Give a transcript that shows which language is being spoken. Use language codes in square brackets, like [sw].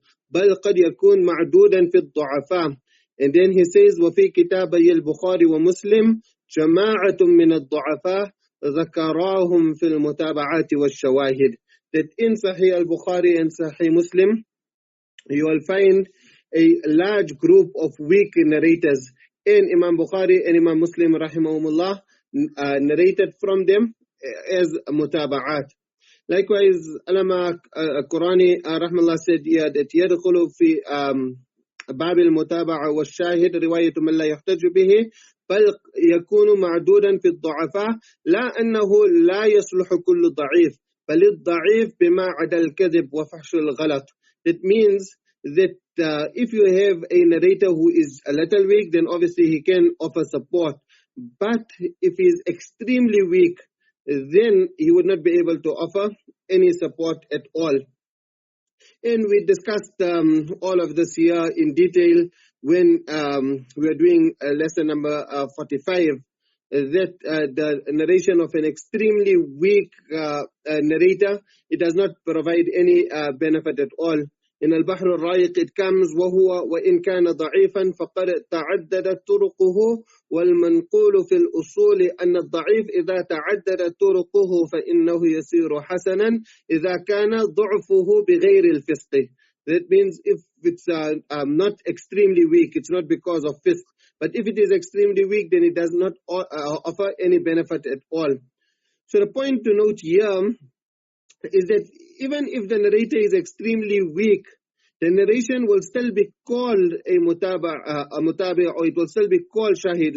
[ar] بل قد يكون معدودا في الضعفاء. [en] And then he says [ar] وفي كتابي البخاري ومسلم جماعة من الضعفاء ذكراهم في المتابعات والشواهد. [en] That in Sahih al-Bukhari and Sahih Muslim you will find a large group of weak narrators. And Imam Bukhari and Imam Muslim rahimahumullah narrated from them as mutaba'at. Likewise, Alama Qurani rahmallah said that [ar] يدخل في باب المتابعة والشاهد رواية من لا يحتج به بل يكون معدودا في الضعفاء لا أنه لا يصلح كل ضعيف بل الضعيف بما عدا الكذب وفحش الغلط. [en] That means that if you have a narrator who is a little weak, then obviously he can offer support. But if he is extremely weak, then he would not be able to offer any support at all. And we discussed all of this here in detail when we are doing lesson number 45, that the narration of an extremely weak narrator, it does not provide any benefit at all. In al-Bahr al-Ra'iq it comes [ar] وهو وإن كان ضعيفا فقد تعددت طرقه والمنقول في الأصول أن الضعيف إذا تعددت طرقه فإنه يصير حسنا إذا كان ضعفه بغير الفسق. [en] That means if it's not extremely weak, it's not because of fisq. But if it is extremely weak, then it does not offer any benefit at all. So the point to note here is that even if the narrator is extremely weak, the narration will still be called a mutabi, or it will still be called shahid.